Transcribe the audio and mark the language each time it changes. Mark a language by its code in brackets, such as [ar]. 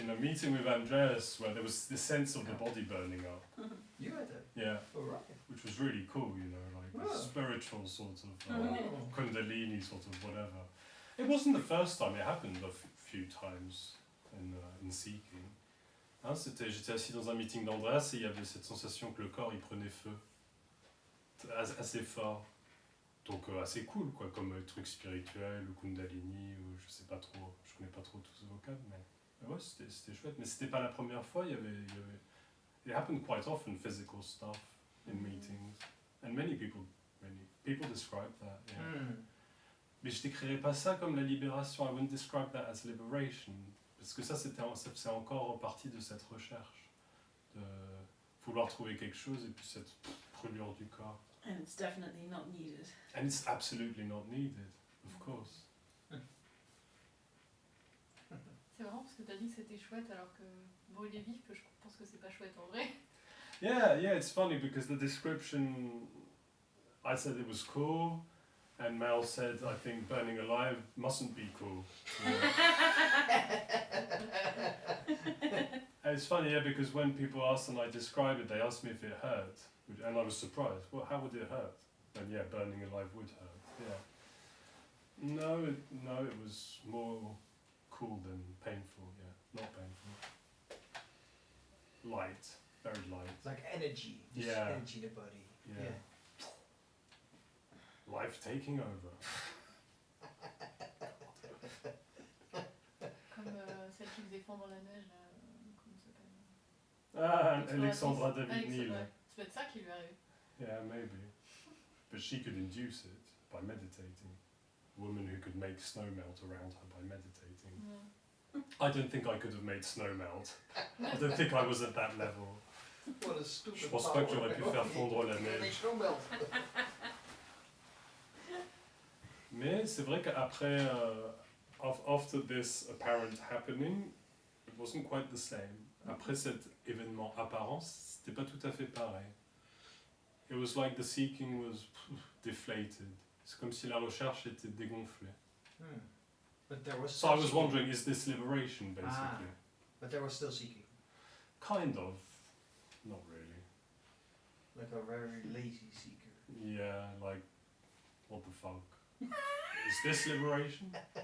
[en] in a meeting with Andreas where there was the sense of the body burning up. You had that. Yeah, Alright. which was really cool, you know, like Oh. a spiritual sort of Oh. kundalini sort of whatever. It wasn't the first time, it happened a few times in seeking. [fr] Hein, j'étais assis dans un meeting d'Andreas et il y avait cette sensation que le corps il prenait feu assez fort. Donc assez cool quoi, comme truc spirituel ou kundalini ou je sais pas trop, je connais pas trop tous ces vocables, mais ouais c'était chouette. Mais c'était pas la première fois, il y avait [en] it happened quite often, physical stuff in meetings, and many people describe that. Yeah. [fr] Mais je décrirais pas ça comme la libération. [en] I wouldn't describe that as liberation, [fr] parce que ça c'est encore partie de cette recherche de vouloir trouver quelque chose et puis cette brûlure du corps. [en] And it's definitely not needed. And it's absolutely not needed, of course. [fr] C'est marrant parce que t'as dit que c'était chouette alors que brûler vif, je pense que c'est pas chouette en vrai. [en] Yeah, it's funny because the description, I said it was cool, and Mel said, I think burning alive mustn't be cool. And it's funny, yeah, because when people ask and I describe it, they ask me if it hurt, and I was surprised. Well, how would it hurt? And yeah, burning alive would hurt. Yeah. No, it was more cool than painful. Yeah, not painful. Light, very light. It's like energy. Just Yeah. energy in the body. Yeah. Life taking over. [fr] Comme celle qui faisait fondre la neige, là, comment ça s'appelle Ah, Alexandra David-Neal. Ouais. C'est peut-être ça qui lui est arrivé. [en] Yeah, maybe. But she could induce it by meditating. A woman who could make snow melt around her by meditating. [fr] Ouais. [en] I don't think I could have made snow melt. I don't think I was at that level. What a stupid [fr] Je pense pas que j'aurais pu faire fondre la neige. Mais c'est vrai qu'après, [en] after this apparent happening, it wasn't quite the same. [fr] Après cet événement apparent, c'était pas tout à fait pareil. [en] It was like the seeking was deflated. [fr] C'est comme si la recherche était dégonflée. [en] But there was So I was seeking. wondering, is this liberation, basically? But there was still seeking. Kind of. Not really. Like a very lazy seeker. Yeah, like, what the fuck? Is this liberation?